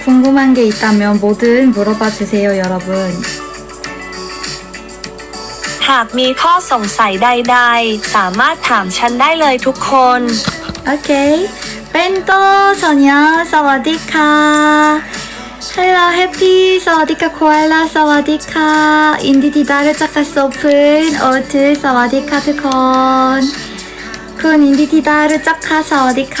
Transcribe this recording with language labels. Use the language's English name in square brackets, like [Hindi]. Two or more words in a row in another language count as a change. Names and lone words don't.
[Korean] 궁금한 게 있다면 뭐든 물어봐 주세요, 여러분. [Thai] หากมีข้อสงสัยใดๆสามารถถามฉันได้เลยทุกคน [Korean] 오케이. 벤또 소녀 사와디카. 헬로 해피 사와디카 코알라 사와디카. 인디디다르 짜카 소픈 오트 사와디카 트콘. 군 인디디다르 짜카 사와디카.